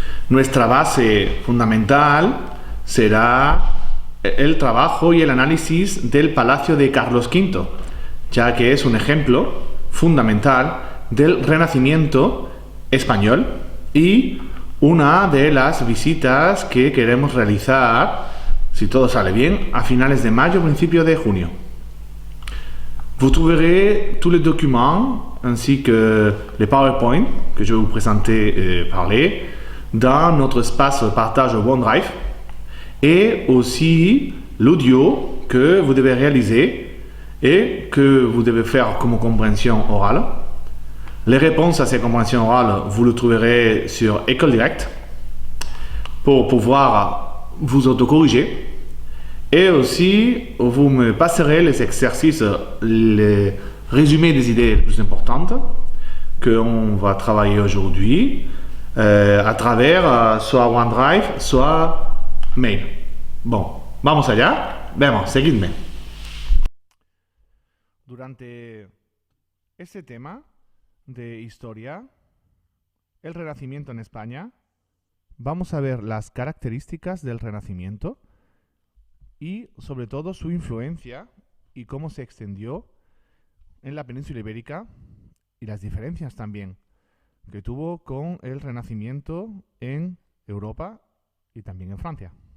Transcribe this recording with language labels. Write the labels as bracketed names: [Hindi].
[Spanish] Nuestra base fundamental será el trabajo y el análisis del Palacio de Carlos V, ya que es un ejemplo fundamental del Renacimiento español y una de las visitas que queremos realizar, si todo sale bien, a finales de mayo, principio de junio. [French] Vous trouverez tous les documents ainsi que les PowerPoint que je vais vous présenter parler dans notre espace partage OneDrive et aussi l'audio que vous devez réaliser et que vous devez faire comme compréhension orale. Les réponses à ces compréhensions orales, vous le trouverez sur École Directe pour pouvoir vous autocorriger. Et aussi, vous me passerez les exercices, les résumés des idées les plus importantes qu'on va travailler aujourd'hui a travers soit OneDrive, soit Mail. [Spanish] Bon, vamos allá. Vemos, seguidme. Durante este tema de historia, el Renacimiento en España, vamos a ver las características del Renacimiento y sobre todo su influencia y cómo se extendió en la península ibérica y las diferencias también que tuvo con el Renacimiento en Europa y también en Francia.